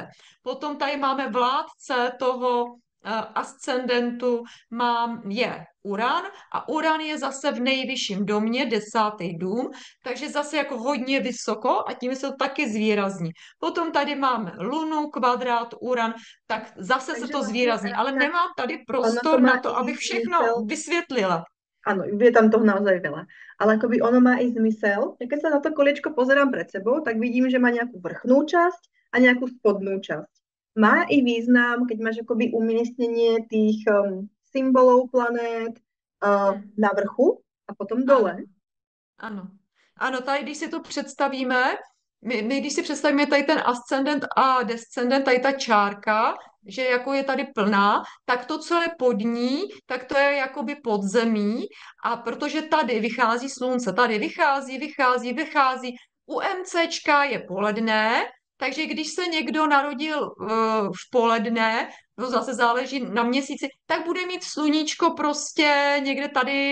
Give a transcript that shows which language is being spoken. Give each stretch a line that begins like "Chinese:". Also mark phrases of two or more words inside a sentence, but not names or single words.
Czech: Potom tady máme vládce toho ascendentu, je Uran a Uran je zase v nejvyšším domě, 10. dům, takže zase jako hodně vysoko a tím se to taky zvýrazní. Potom tady máme Lunu, kvadrát, Uran, tak zase se
Slovak: Takže
Czech: to
Slovak: vlastne
Czech: zvýrazní, ale nemám tady
Slovak: ono to
Czech: prostor
Slovak: má
Czech: na to,
Slovak: i
Czech: abych všechno
Slovak: zmysel.
Czech: vysvětlila.
Slovak: Áno, je tam toho naozaj veľa. Ale akoby ono má i zmysel. Ja keď sa na to koliečko pozerám pred sebou, tak vidím, že má nejakú vrchnú časť a nejakú spodnú časť. Má i význam, keď máš akoby umiestnenie tých symbolov planét Hmm. na vrchu a potom
Czech: Ano.
Slovak: dole.
Czech: Ano. Ano, tady, když si to představíme, my když si představíme tady ten ascendent a descendent, tady ta čárka, že jako je tady plná, tak to, co je pod ní, tak to je jakoby podzemí a protože tady vychází slunce, tady vychází, u MCčka je poledne, takže když se někdo narodil v poledne, to zase záleží na měsíci, tak bude mít sluníčko prostě někde tady